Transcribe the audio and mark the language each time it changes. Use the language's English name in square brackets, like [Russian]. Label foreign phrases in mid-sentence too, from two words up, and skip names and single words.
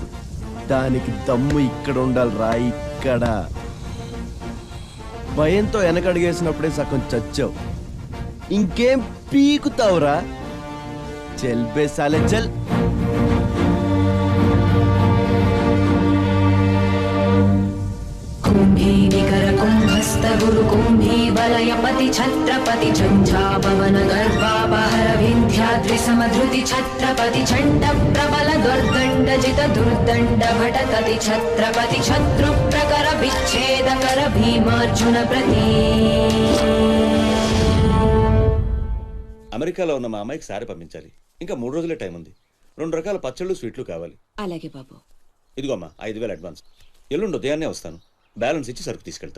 [Telugu] దానికి దమ్ము ఇక్కడ ఉండాలిరా, ఇక్కడ. భయంతో వెనకడిగేసినప్పుడే సగం చచ్చావు, ఇంకేం పీకుతావురా? [Hindi] चल बे साले चल. [Sanskrit] कुम्भीनिकरकुम्भस्थ गुरुकुम्भी वलयपति छत्रपति झञ्झापवन गर्वापहर विन्ध्याद्रिसमधृति छत्रपति चण्ड प्रबल दुर्दण्डजित दुर्दण्ड भटकति छत्रपति शत्रुप्रकर विच्छेदकर भीमार्जुन प्रती. [Telugu] అమెరికాలో ఉన్న మా అమ్మాయికి సారీ పంపించాలి. ఇంకా 3 రోజులే టైం ఉంది. 2 రకాల పచ్చళ్ళు స్వీట్లు కావాలి. అలాగే బాబు. ఇదిగో అమ్మా 5,000 అడ్వాన్స్. ఎల్లుండి ఉదయాన్నే వస్తాను. బ్యాలెన్స్ ఇచ్చి సరుకు తీసుకెళ్తా.